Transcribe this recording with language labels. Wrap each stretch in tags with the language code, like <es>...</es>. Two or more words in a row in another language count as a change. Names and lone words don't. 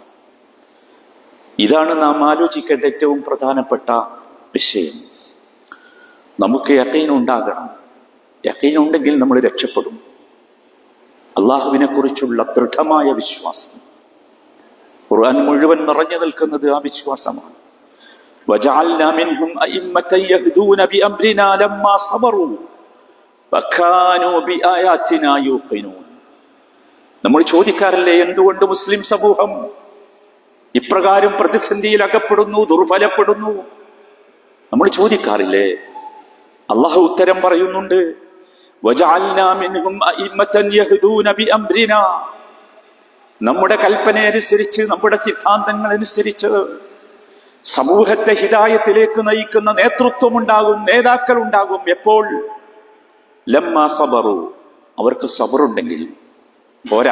<ml>ഇതാണ് നാം ആലോചിക്കേണ്ട ഏറ്റവും പ്രധാനപ്പെട്ട വിഷയം. നമുക്ക് യഖീൻ ഉണ്ടാകണം. യഖീൻ ഉണ്ടെങ്കിൽ നമ്മൾ രക്ഷപ്പെടും. അള്ളാഹുവിനെ കുറിച്ചുള്ള ദൃഢമായ വിശ്വാസം, ഖുർആൻ മുഴുവൻ നിറഞ്ഞു നിൽക്കുന്നത് ആ വിശ്വാസമാണ്.</ml> <ar>وَجَعَلْنَا مِنْهُمْ أَئِمَّةً يَهْدُونَ بِأَمْرِنَا لَمَّا صَبَرُوا وَكَانُوا بِآيَاتِنَا يُوقِنُونَ.</ar> <ml>നമ്മൾ ചോദിക്കാറില്ലേ, എന്തുകൊണ്ട് മുസ്ലിം സമൂഹം ഇപ്രകാരം പ്രതിസന്ധിയിൽ അകപ്പെടുന്നു, ദുർബലപ്പെടുന്നു? നമ്മൾ ചോദിക്കാറില്ലേ? അള്ളാഹു ഉത്തരം പറയുന്നുണ്ട്,</ml> <ar>وَجَعَلْنَا مِنْهُمْ أَئِمَّةً يَهْدُونَ بِأَمْرِنَا.</ar> <ml>നമ്മുടെ കൽപ്പനയനുസരിച്ച്, നമ്മുടെ സിദ്ധാന്തങ്ങൾ അനുസരിച്ച് സമൂഹത്തെ ഹിദായത്തിലേക്ക് നയിക്കുന്ന നേതൃത്വം ഉണ്ടാകും, നേതാക്കൾ ഉണ്ടാകും. എപ്പോൾ?</ml> <ar>لما صبروا,</ar> <ml>അവർക്ക് സബറുണ്ടെങ്കിൽ പോരാ.</ml>